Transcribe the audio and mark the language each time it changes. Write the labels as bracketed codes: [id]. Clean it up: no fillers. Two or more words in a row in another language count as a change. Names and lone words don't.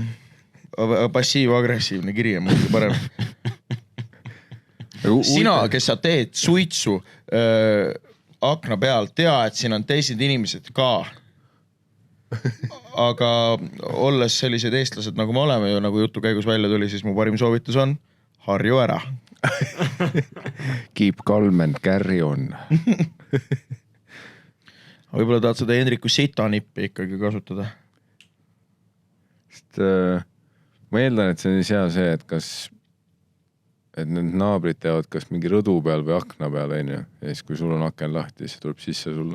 [et] Passiiv-agressiivne kiri on muidugi parem. Sina, kes sa teed suitsu akna peal, tea, et siin on teised inimesed ka. Aga olles sellised eestlased, nagu me oleme ju, nagu jutu käigus välja tuli, siis mu parim soovitus on harju ära. [en] Keep calm and carry on. [et] Võib-olla tahad seda Hendriku sitanippi ikkagi kasutada? Sest ma eeldan, et see on hea see, et need naabrid teavad kas mingi rõdu peal või akna peal, ja siis kui sul on aken lahti, siis tuleb sisse sulle.